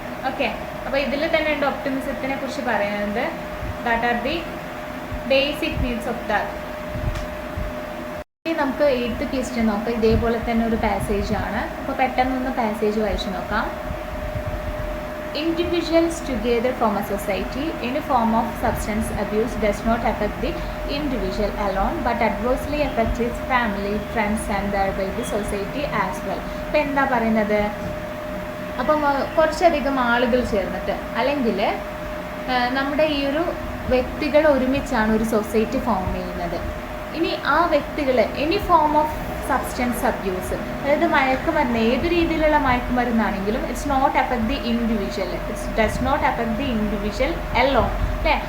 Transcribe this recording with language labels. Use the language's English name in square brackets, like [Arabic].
[Malayalam] Okay, അപ്പോൾ ഇതിൽ തന്നെ ഉണ്ട് ഒപ്റ്റിമിസത്തിനെ കുറിച്ച് പറയുന്നത്. [English] That are the basic needs of that. [Malayalam] ഇനി നമുക്ക് 8th ക്വസ്റ്റ്യൻ നോക്കാം. ഇതേപോലെ തന്നെ ഒരു പാസേജ് ആണ്. അപ്പോൾ പെട്ടെന്നൊന്ന് പാസേജ് വായിച്ചു നോക്കാം. [English] Individuals together form a society. Any form of substance abuse does not affect the individual alone but adversely affects his family, friends and thereby the society as well. [Malayalam] അപ്പോൾ എന്താ പറയുന്നത്, അപ്പം കുറച്ചധികം ആളുകൾ ചേർന്നിട്ട് അല്ലെങ്കിൽ നമ്മുടെ ഈ ഒരു വ്യക്തികൾ ഒരുമിച്ചാണ് ഒരു സൊസൈറ്റി ഫോം ചെയ്യുന്നത്. ഇനി ആ വ്യക്തികൾ [English] any form of substance abuse, [Malayalam] അതായത് മയക്കുമരുന്ന്, ഏത് രീതിയിലുള്ള മയക്കുമരുന്നാണെങ്കിലും [English] it's not affect the individual, it's does not affect the individual alone [Malayalam] അല്ലേ.